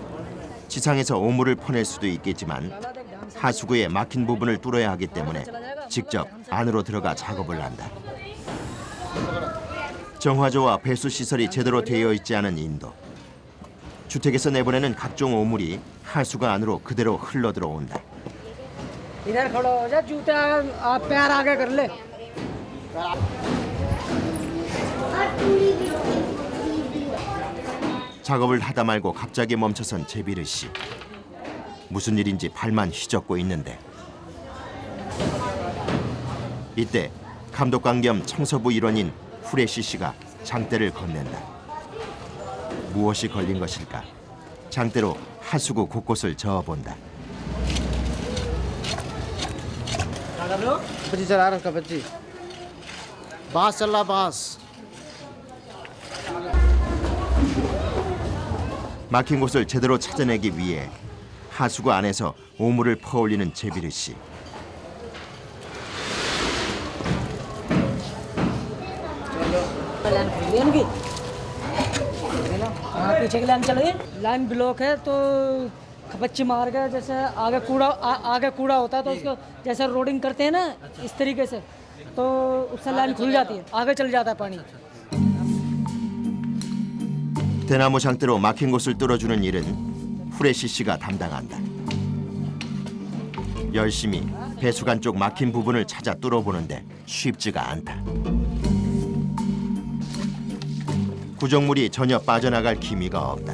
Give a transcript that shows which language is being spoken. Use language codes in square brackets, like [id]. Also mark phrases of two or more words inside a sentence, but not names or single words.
[ko] 지상에서 오물을 퍼낼 수도 있겠지만 하수구의 막힌 부분을 뚫어야 하기 때문에 직접 안으로 들어가 작업을 한다. 정화조와 배수 시설이 제대로 되어 있지 않은 인도. 주택에서 내보내는 각종 오물이 하수구 안으로 그대로 흘러 들어온다. [hi] इधर खड़ा हो जा जूता आप पैर आगे कर ले [ko] 작업을 하다 말고 갑자기 멈춰선 제비르 씨. 무슨 일인지 발만 휘젓고 있는데 이때 감독관 겸 청소부 일원인 후레시 씨가 장대를 건넨다. 무엇이 걸린 것일까? 장대로 하수구 곳곳을 저어본다. [hi] बच्ची चला रखा बच्ची बांस चल रहा बांस [ko] 막힌 곳을 제대로 찾아내기 위해 하수구 안에서 오물을 퍼올리는 제비르 씨. [hi] पीछे की लाइन चलो [en] line block [hi] है तो खपच्ची मार गया जैसे आगे कूड़ा होता है तो उसको जैसे रोडिंग करते हैं ना इस तरीके से तो उससे लाइन खुल जाती है आगे चल जाता है पानी [ko] 대나무 장대로 막힌 곳을 뚫어주는 일은 후레시 씨가 담당한다. 열심히 배수관 쪽 막힌 부분을 찾아 뚫어보는데 쉽지가 않다. 구정물이 전혀 빠져나갈 기미가 없다.